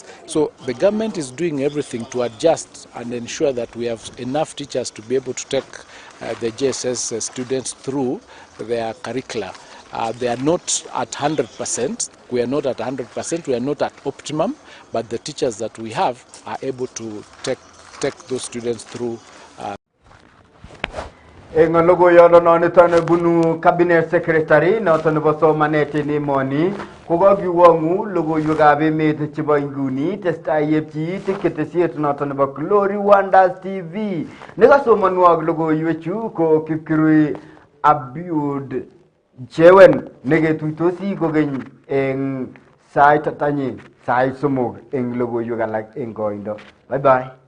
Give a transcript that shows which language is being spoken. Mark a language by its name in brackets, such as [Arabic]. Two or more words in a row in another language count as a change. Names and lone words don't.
[English] So the government is doing everything to adjust and ensure that we have enough teachers to be able to take the JSS students through their curricula. They are not at 100%. We are not at 100%. We are not at optimum, but the teachers that we have are able to take those students through. [Kalenjin] Eng logoyono noniton bunu [English] cabinet secretary [Kalenjin] noton nebo somanet en emoni kokakiwongu logoiwekab emet chebo inguni testai yepchi ketesiet noton nebo Glory Wonders TV nekasomonwok logoiwechu ko Kipkirui Abiud Chewen neketuitosi kokeny eng sait tanyin sait somok eng logoiwek alak eng koindo. [English] Bye bye.